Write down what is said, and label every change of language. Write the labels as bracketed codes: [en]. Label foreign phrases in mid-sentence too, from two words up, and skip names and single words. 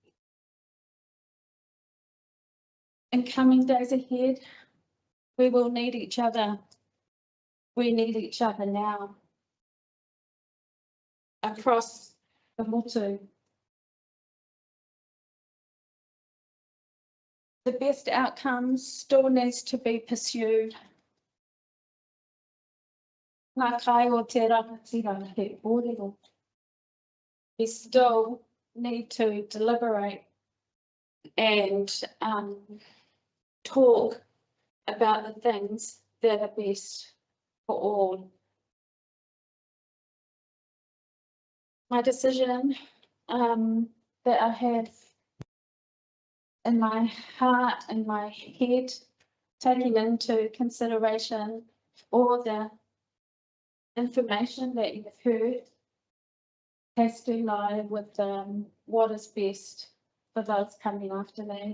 [en] In coming days ahead, we will need each other. We need each other now. Across the motu. The best outcomes still needs to be pursued. [mi] Ngā kai o te rangatira he kōrero. [en] We still need to deliberate and talk about the things that are best for all. My decision that I have in my heart and my head, taking into consideration all the information that you've heard, has to lie with what is best for those coming after me.